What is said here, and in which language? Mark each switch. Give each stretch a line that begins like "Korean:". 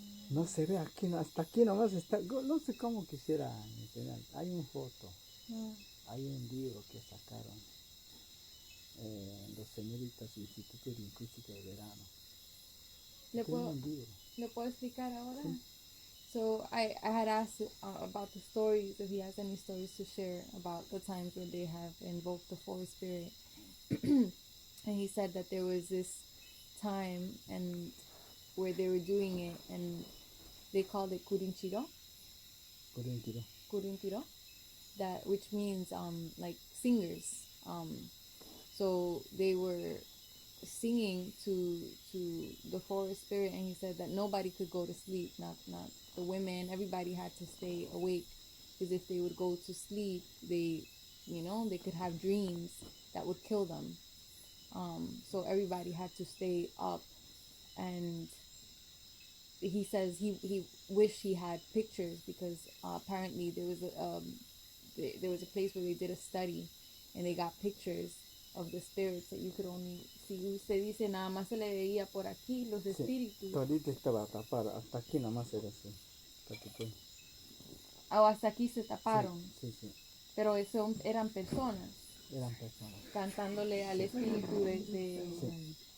Spanish: No se ve aquí, hasta aquí nomás está. No sé cómo quisiera enseñar. Hay una foto, hay un libro que sacaron los señoritas del Instituto Lingüístico de Verano. ¿Le puedo explicar ahora? Sí.
English: So I had asked about the stories, if he has any stories to share about the times when they have invoked the forest spirit. And he said that there was this time and where they were doing it and they called it kurinchiro. Kurinchiro. That which means like singers. So they were singing to the forest spirit, and he said that nobody could go to sleep, not the women, everybody had to stay awake, because if they would go to sleep, they could have dreams that would kill them. So everybody had to stay up, and he says he wished he had pictures, because apparently there was a place where they did a study and they got pictures of the spirits that you could only see.
Spanish: Usted dice nada más se le veía por aquí los espíritus. Todito estaba tapado, hasta aquí nomás era así. Hasta aquí se taparon. Sí. Pero eso eran personas. Eran personas. Cantándole al espíritu de... Sí.